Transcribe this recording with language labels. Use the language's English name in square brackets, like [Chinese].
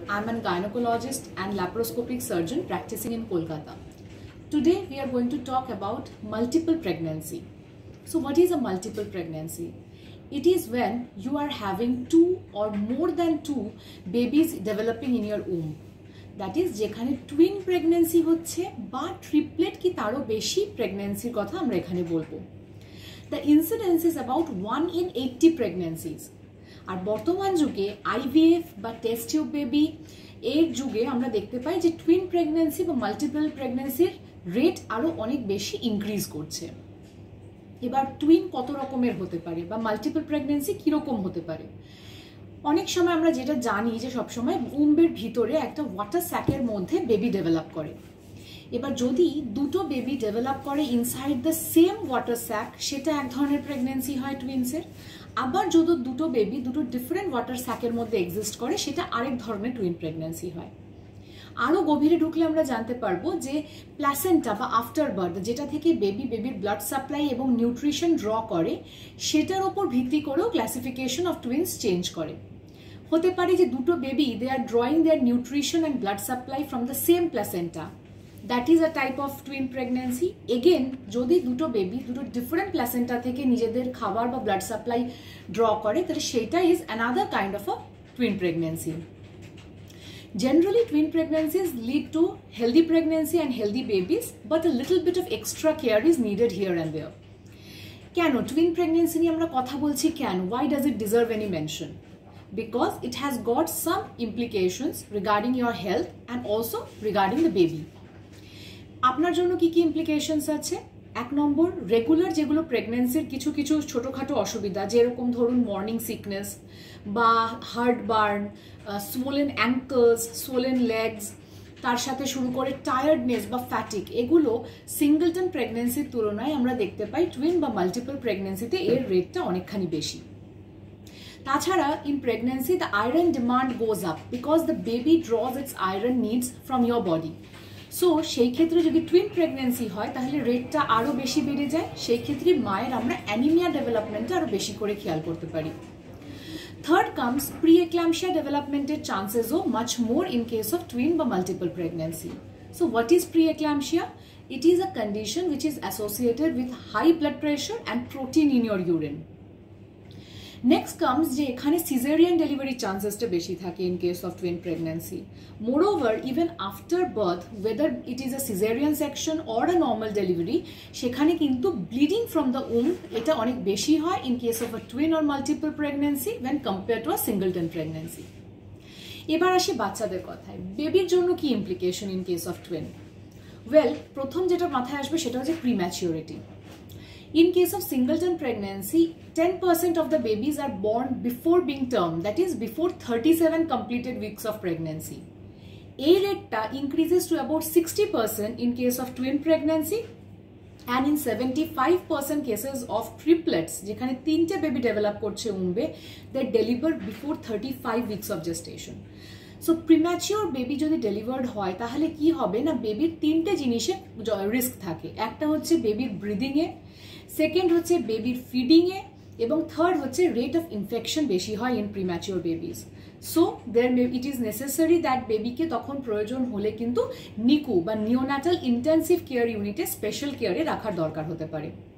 [English] I am a gynecologist and laparoscopic surgeon practicing in Kolkata. Today we are going to talk about multiple pregnancy. So what is a multiple pregnancy? It is when you are having two or more than two babies developing in your womb. That is [Bangla] যেখানে twin pregnancy হচ্ছে বা triplet কি তারও বেশি pregnancy কথা আমরা এখানে বলবো. [English] The incidence is about 1 in 80 pregnancies. [Bangla] আর বর্তমান যুগে আইভিএফ বা টেস্ট টিউব বেবি এর যুগে আমরা দেখতে পাই যে টুইন প্রেগন্যান্সি বা মাল্টিপল প্রেগন্যান্সির রেট আরো অনেক বেশি ইনক্রিজ করছে। এবার টুইন কত রকমের হতে পারে বা মাল্টিপল প্রেগন্যান্সি কিরকম হতে পারে? অনেক সময় আমরা যেটা জানি যে সবসময় উম্বের ভিতরে একটা ওয়াটার স্যাকের মধ্যে বেবি ডেভেলপ করে। এবার যদি দুটো বেবি ডেভেলপ করে [English] inside the same water sac [Bangla] সেটা এক ধরনের প্রেগন্যান্সি হয় টুইন্সের। আবার যদি দুটো বেবি দুটো ডিফারেন্ট ওয়াটার স্যাকের মধ্যে এক্সিস্ট করে সেটা আরেক ধরনের টুইন প্রেগন্যান্সি হয়। আরও গভীরে ঢুকলে আমরা জানতে পারবো যে প্ল্যাসেন্টা বা আফটার বার্থ যেটা থেকে বেবির ব্লাড সাপ্লাই এবং নিউট্রিশন ড্র করে সেটার ওপর ভিত্তি করেও ক্লাসিফিকেশন অফ টুইন্স চেঞ্জ করে। হতে পারে যে দুটো [English] Baby they are drawing their nutrition and blood supply from the same placenta. That is a type of twin pregnancy. [Bangla] Again, যদি দুটো বেবি দুটো ডিফারেন্ট প্ল্যাসেন্টা থেকে নিজেদের খাবার বা ব্লাড সাপ্লাই ড্র করে তাহলে সেটা [English] Is another kind of a twin pregnancy. Generally, twin pregnancies lead to healthy pregnancy and healthy babies, but a little bit of extra care is needed here and there. [Bangla] কেন twin pregnancy নিয়ে আমরা কথা বলছি কেন? [English] Why does it deserve any mention? Because it has got some implications regarding your health and also regarding the baby. [Bangla] আপনার জন্য কি কি ইমপ্লিকেশনস আছে? এক নম্বর, রেগুলার যেগুলো প্রেগন্যান্সির কিছু কিছু ছোটোখাটো অসুবিধা যেরকম ধরুন মর্নিং সিকনেস বা হার্ট বার্ন, সোলেন অ্যাঙ্কলস, সোলেন লেগস, তার সাথে শুরু করে টায়ার্ডনেস বা ফ্যাটিক, এগুলো সিঙ্গলটন প্রেগন্যান্সির তুলনায় আমরা দেখতে পাই টুইন বা মাল্টিপল প্রেগন্যান্সিতে এর রেটটা অনেকখানি বেশি। [English] তাছাড়া in pregnancy the iron demand goes up because the baby draws its iron needs from your body. [Bangla] So সেই ক্ষেত্রে যদি টুইন প্রেগন্যান্সি হয় তাহলে রেটটা আরও বেশি বেড়ে যায়। সেই ক্ষেত্রে মায়ের আমরা অ্যানিমিয়া ডেভেলপমেন্টটা আরও বেশি করে খেয়াল করতে পারি। [English] Third comes preeclampsia ডেভেলপমেন্টের চান্সেসও much more in case of twin বা multiple pregnancy. So what is preeclampsia? It is a condition which is associated with high blood pressure and protein in your urine. Next comes [Bangla] যে এখানে caesarean delivery চান্সেসটা বেশি থাকে [English] In case of twin pregnancy. Moreover even after birth whether it is a caesarean section or a normal delivery [Bangla] সেখানে কিন্তু [English] Bleeding from the womb এটা অনেক বেশি হয় in case of a twin or multiple pregnancy when compare to a singleton pregnancy. [Bangla] এবার আসি বাচ্চাদের কথায়, বেবির জন্য কি implication in case of twin? Well, প্রথম যেটা মাথায় আসবে সেটা হচ্ছে প্রিম্যাচিউরিটি। [English] In case of singleton pregnancy, 10% of the babies are born before being term, that is before 37 completed weeks of pregnancy. A rate increases to about 60% in case of twin pregnancy and in 75% cases of triplets, [Bangla] যেখানে তিনটে baby develop করছে উম্বে, [English] they deliver before 35 weeks of gestation. [Bangla] So premature baby যদি delivered হয় তাহলে কি হবে না, বেবির তিনটে জিনিসে রিস্ক থাকে। একটা হচ্ছে বেবির ব্রিদিংয়ে, সেকেন্ড হচ্ছে বেবির ফিডিংয়ে এবং থার্ড হচ্ছে রেট অফ ইনফেকশন বেশি হয় in premature babies. [English] so it is necessary that [Bangla] বেবিকে তখন প্রয়োজন হলে কিন্তু নিকু বা নিওন্যাটাল ইন্টেন্সিভ কেয়ার ইউনিটে স্পেশাল কেয়ারে রাখার দরকার হতে পারে।